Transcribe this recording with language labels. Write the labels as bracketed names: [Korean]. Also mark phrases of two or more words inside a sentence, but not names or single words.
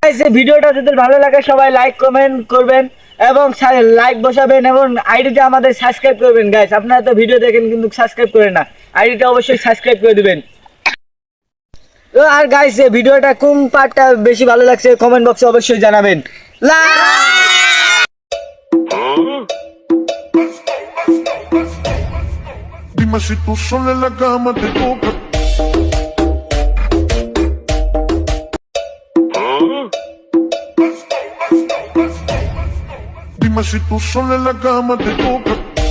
[Bangla] Guys, এই ভিডিওটা যদি ভালো লাগে সবাই [English] like comment [Bangla] করবেন এবং লাইক বসাবেন এবং আইডিতে আমাদের সাবস্ক্রাইব করবেন। গাইস আপনারা তো ভিডিও দেখেন কিন্তু সাবস্ক্রাইব করেন না, আইডিটা অবশ্যই সাবস্ক্রাইব করে দিবেন। তো আর গাইস এই ভিডিওটা কোন পার্টটা বেশি ভালো লাগছে [English] comment box [Bangla] অবশ্যই জানাবেন। [Spanish] Dime si tú sola en la cama te toca. Dime si tú sola en la cama te toca.